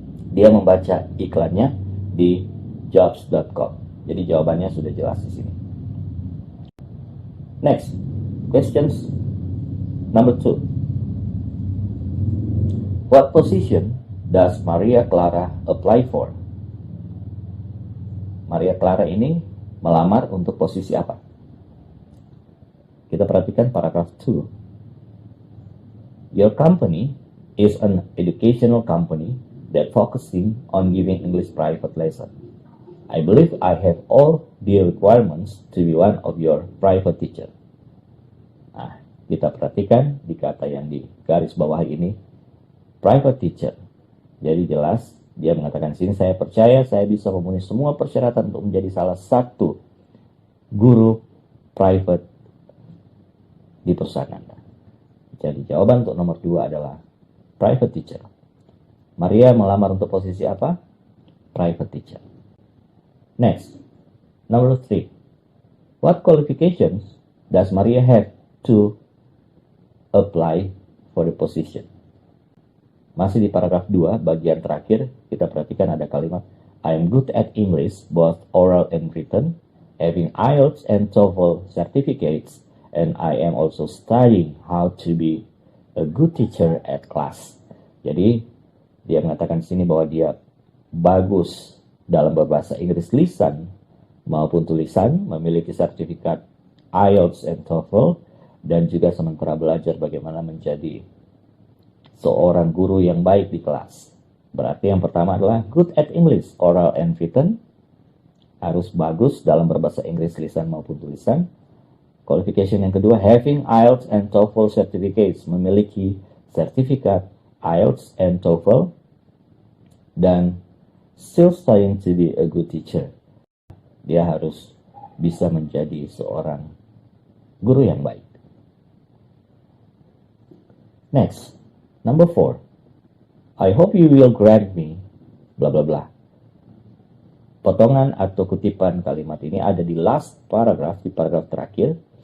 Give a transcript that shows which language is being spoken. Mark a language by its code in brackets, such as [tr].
[id] Dia membaca iklannya di jobs.com. Jadi jawabannya sudah jelas di sini. [en] Next, questions number 2. What position does Maria Clara apply for? [id] Maria Clara ini melamar untuk posisi apa? Kita perhatikan paragraf 2. [en] Your company is an educational company that focusing on giving English private lesson. I believe I have all the requirements to be one of your private teacher. [id] Nah, kita perhatikan di kata yang di garis bawah ini, [en] private teacher. [id] Jadi jelas dia mengatakan sini, saya percaya saya bisa memenuhi semua persyaratan untuk menjadi salah satu guru private di perusahaan Anda. Jadi jawaban untuk nomor 2 adalah [en] private teacher. [id] Maria melamar untuk posisi apa? [en] Private teacher. Next, number 3. What qualifications does Maria have to apply for the position? [id] Masih di paragraf 2, bagian terakhir, kita perhatikan ada kalimat [en] I am good at English, both oral and written, having IELTS and TOEFL certificates, and I am also studying how to be a good teacher at class. [id] Jadi, dia mengatakan di sini bahwa dia bagus dalam berbahasa Inggris lisan maupun tulisan, memiliki sertifikat IELTS and TOEFL, dan juga sementara belajar bagaimana menjadi seorang guru yang baik di kelas. Berarti yang pertama adalah [en] good at English, oral and written. [id] Harus bagus dalam berbahasa Inggris lisan maupun tulisan. Qualification yang kedua, [en] having IELTS and TOEFL certificates, [id] memiliki sertifikat IELTS and TOEFL. [en] Dan still studying to be a good teacher. [id] Dia harus bisa menjadi seorang guru yang baik. [en] Next, number 4. I hope you will grant me bla bla bla. [id] Potongan atau kutipan kalimat ini ada di [en] last paragraph, [id] di paragraf terakhir.